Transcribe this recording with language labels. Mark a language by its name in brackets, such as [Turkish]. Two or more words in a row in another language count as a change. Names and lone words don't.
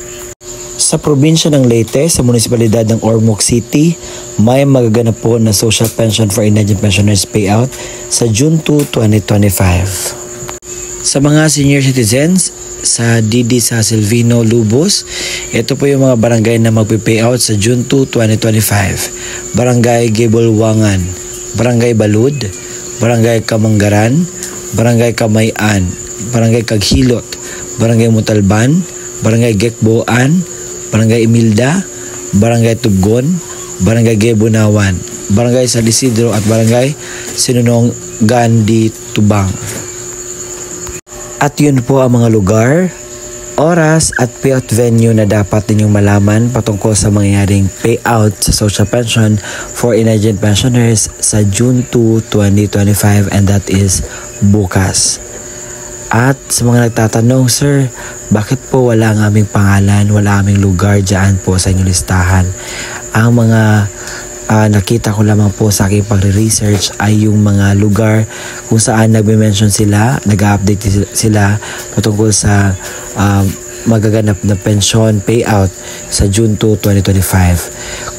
[Filipino] Sa probinsya ng Leyte, sa munisipalidad ng Ormoc City, may magaganap po na [English] social pension for indigent pensioners payout [Filipino] sa June 2, 2025. Sa mga [English] senior citizens, [Filipino] sa DD sa Silvino Lubos, ito po yung mga barangay na magpipayout sa June 2, 2025. Barangay Gibulwangan, Barangay Balud, Barangay Kamanggaran, Barangay Kamayan, Barangay Kaghilot, Barangay Mutalban, Barangay Gekboan, Barangay Imilda, Barangay Tubgon, Barangay Gebunawan, Barangay San Isidro at Barangay Sinunong Gandhi Tubang. At yun po ang mga lugar, oras at [English] payout venue [Filipino] na dapat ninyong malaman patungkol sa mangyayaring payout sa [English] social pension for indigent pensioners [Filipino] sa June 2, 2025, [English] and that is [Filipino] bukas. At sa mga nagtatanong, sir, bakit po wala ang aming pangalan, wala aming lugar dyan po sa inyong listahan? Ang mga nakita ko lamang po sa aking pagre-research ay yung mga lugar kung saan nagme-mention sila, nag-update sila patungkol sa magaganap na [English] pension payout [Filipino] sa June 2, 2025.